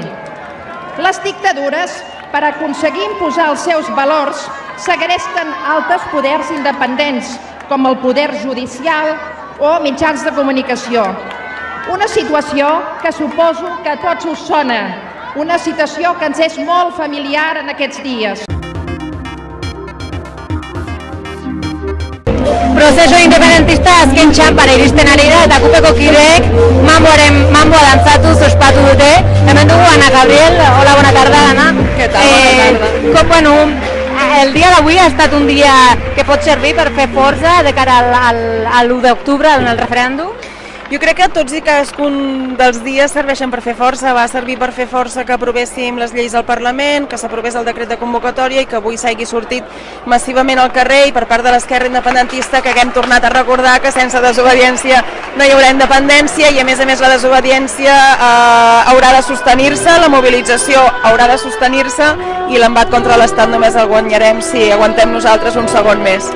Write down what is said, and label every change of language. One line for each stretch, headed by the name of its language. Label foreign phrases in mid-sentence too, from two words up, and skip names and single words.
Catalan: Les dictadures, per aconseguir imposar els seus valors, segresten altres poders independents, com el poder judicial o mitjans de comunicació. Una situació que suposo que a tots us sona, una situació que ens és molt familiar en aquests dies.
Basque: Prozesu independentista azken txanpara iristen ari da eta kupeko kideek mamboa dantzatu, ospatu dute. Hemen dugu Ana Gabriel, hola,
Catalan: bona tarda, Ana. Què tal, bona tarda. El dia d'avui ha estat un dia que pot servir per fer força de cara a l'1 d'octubre, en el referèndum? Jo crec que tots i cadascun dels dies serveixen per fer força. Va servir per fer força que aprovéssim les lleis al Parlament, que s'aprovés el decret de convocatòria i que avui s'hagi sortit massivament al carrer i per part de l'esquerra independentista que haguem tornat a recordar que sense desobediència no hi haurà independència i a més la desobediència haurà de sostenir-se, la mobilització haurà de sostenir-se i l'embat contra l'Estat només el guanyarem si aguantem nosaltres un segon més.